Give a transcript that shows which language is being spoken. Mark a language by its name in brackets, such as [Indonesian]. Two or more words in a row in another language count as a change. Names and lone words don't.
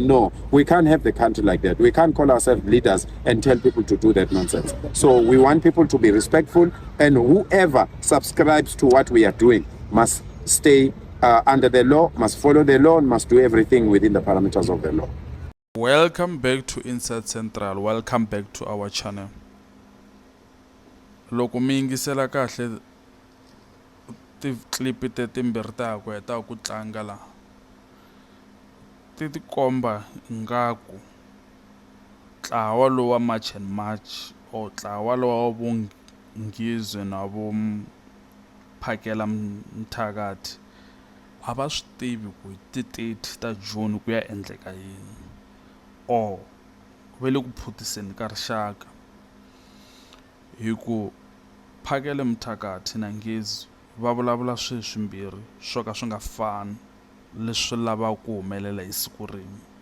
[English] No, we can't have the country like that. We can't call ourselves leaders and tell people to do that nonsense. So we want people to be respectful, and whoever subscribes to what we are doing must stay under the law, must follow the law, and must do everything within the parameters of the law. Welcome back to Inside Central. Welcome back to our channel. [Tsonga] Loko mi yingisela kahle ti clip timbirhi ta ku heta ku tlanga la ti komba ngaku ntlawa lowu wa March and March or ntlawa lowu wa vungizwe na vo Phakela Mthakathi a va swi tivi ku ti 30 ta June ku ya endleka yini, or ve le ku phutiseni ka rixaka hi ku Phakela Mthakathi na Ngezi va vulavula swilo swimbirhi swo ka swi nga fani leswi lavaka ku humelela hi siku rin'we.